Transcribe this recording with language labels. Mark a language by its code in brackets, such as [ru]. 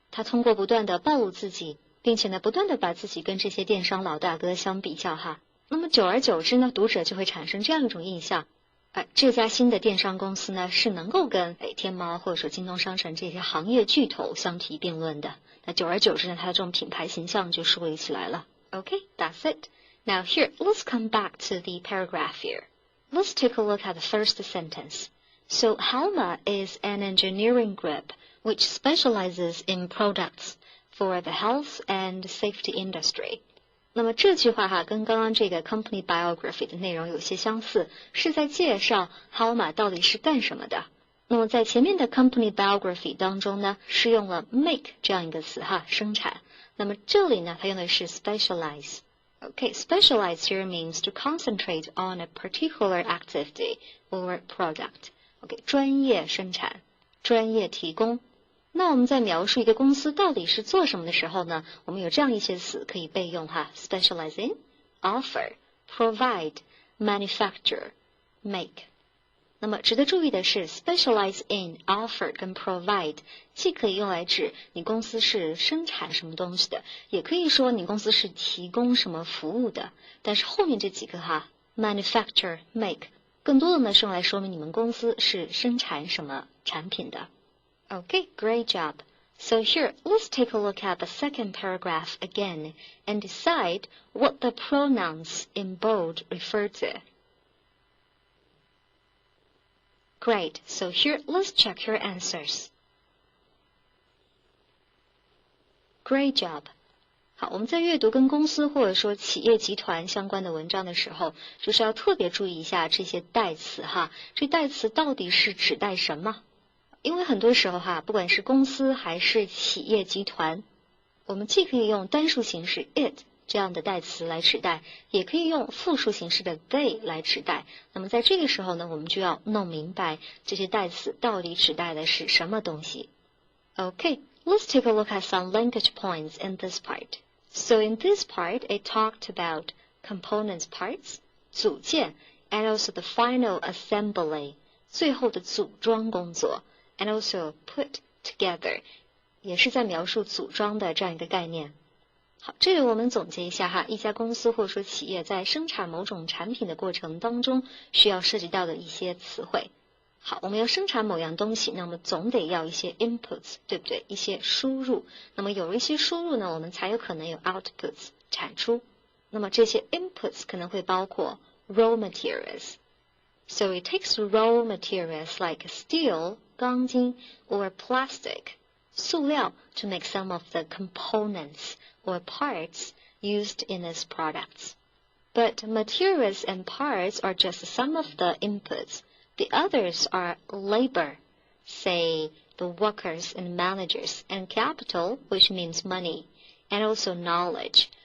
[zh] 他通过不断的暴露自己，并且呢，不断的把自己跟这些电商老大哥相比较哈，那么久而久之呢，读者就会产生这样一种印象，这家新的电商公司呢是能够跟天猫或者说京东商城这些行业巨头相提并论的。那久而久之呢，它的这种品牌形象就树立起来了。 [en] Okay, that's it. Now here, let's come back to the paragraph here. Let's take a look at the first sentence. So Halma is an engineering group which specializes in products for the health and safety industry. [zh] 那么这句话哈，跟刚刚这个 company biography 的内容有些相似，是在介绍 Halma 到底是干什么的。那么在前面的 company biography 当中呢，是用了 make 这样一个词哈，生产。那么这里呢，它用的是 specialize. [en] Okay, specialize here means to concentrate on a particular activity or product. [zh] Okay, 专业生产，专业提供。那我们在描述一个公司到底是做什么的时候呢，我们有这样一些词可以备用哈 ， [en] specialize in, offer, provide, manufacture, make。 [zh] 那么值得注意的是 ，specialize in, offer 跟 provide 既可以用来指你公司是生产什么东西的，也可以说你公司是提供什么服务的。但是后面这几个哈 ，manufacture, make 更多的呢是用来说明你们公司是生产什么产品的。 [en] Okay, great job. So here, let's take a look at the second paragraph again and decide what the pronouns in bold refer to. Great. So here, let's check your answers. Great job. [zh] 好，我们在阅读跟公司或者说企业集团相关的文章的时候，就是要特别注意一下这些代词哈，这代词到底是指代什么？因为很多时候哈，不管是公司还是企业集团，我们既可以用单数形式 it 这样的代词来指代，也可以用复数形式的 they 来指代。那么在这个时候呢，我们就要弄明白这些代词到底指代的是什么东西。 [en] Okay, let's take a look at some linkage points in this part. So in this part, it talked about components parts, 组件 and also the final assembly, [zh] 最后的组装工作 [en] and also put together, [zh] 也是在描述组装的这样一个概念。好，这里我们总结一下哈，一家公司或者说企业在生产某种产品的过程当中需要涉及到的一些词汇。好，我们要生产某样东西，那么总得要一些 inputs， 对不对？一些输入。那么有一些输入呢，我们才有可能有 outputs 产出。那么这些 inputs 可能会包括 raw materials. [en] So it takes raw materials like steel, 钢筋 or plastic, 塑料 to make some of the components or parts used in its products. But materials and parts are just some of the inputs.The others are labor, say the workers and managers, and capital, which means money, and also knowledge.